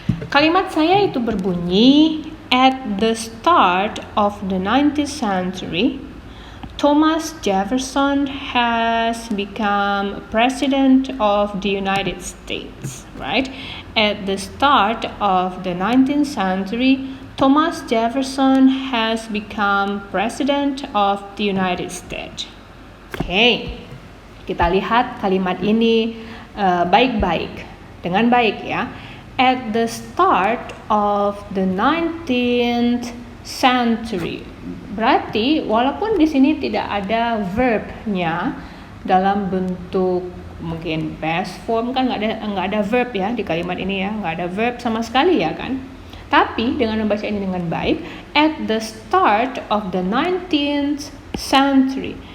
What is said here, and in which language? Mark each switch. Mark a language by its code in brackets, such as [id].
[id] Kalimat saya itu berbunyi, [en] at the start of the 19th century, Thomas Jefferson has become president of the United States, right? At the start of the 19th century, Thomas Jefferson has become president of the United States. [id] Oke, kita lihat kalimat ini baik-baik, dengan baik ya. [en] At the start of the 19th century. [id] Berarti walaupun di sini tidak ada verbnya dalam bentuk mungkin past form, kan nggak ada verb ya di kalimat ini ya, nggak ada verb sama sekali ya kan. Tapi dengan membaca ini dengan baik, [en] at the start of the 19th century.